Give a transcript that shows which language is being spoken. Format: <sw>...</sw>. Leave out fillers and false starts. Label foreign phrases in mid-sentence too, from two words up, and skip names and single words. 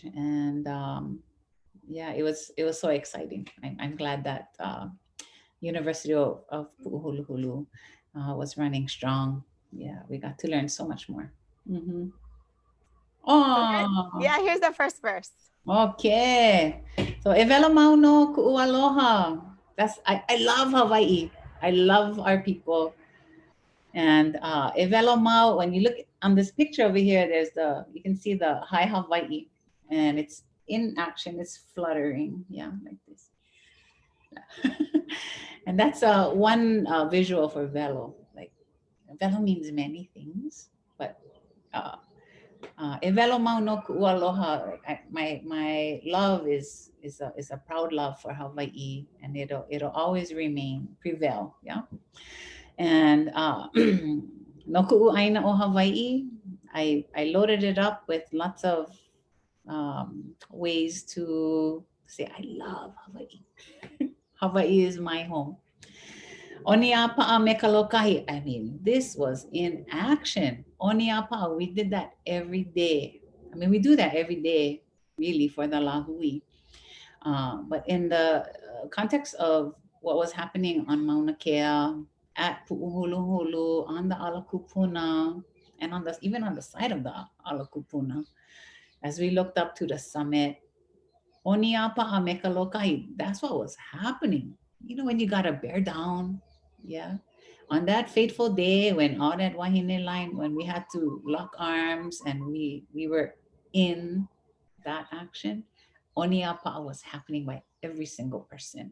<en>And yeah, it was so exciting. I'm glad that University of Pu'uhuluhulu was running strong. Yeah, we got to learn so much more. Mm-hmm. Oh, yeah, here's the first verse. Okay. So</en> <haw>e velo mau no ku'u aloha.</haw> <en>I love Hawaii. I love our people.</en> <haw>And e velo mau,</haw> <en>when you look on this picture over here, you can see the high Hawaii and it's in action, it's fluttering. Yeah, like this. And that's one visual for velo. Like velo means many things, but</en> <haw>e velo mau no ku'u aloha.</haw> <en>My love is a proud love for Hawaii, and it'll always prevail. Yeah. And</en> <haw>no ku'u ʻāina o Hawaii,</haw> <en>I loaded it up with lots of ways to say I love Hawaii. Hawaii is my home.</en> <haw>Oni a pa'a me ka lokahi.</haw> <en>I mean, this was in action.</en> <haw>Oni a pa'a,</haw> <en>we did that every day. I mean, we do that every day, really, for the lāhui. But in the context of what was happening on Mauna Kea, at Pu'uhuluhulu, on the</en> <haw>ala kūpuna,</haw> <en>and even on the side of the</en> <haw>ala kūpuna,</haw> <en>as we looked up to the summit,</en> <haw>oni a pa'a me ka lokahi,</haw> <en>that's what was happening. You know, when you gotta bear down, yeah, on that fateful day when all that wahine line, when we had to lock arms and we were in that action, oniapa'a was happening by every single person.</en>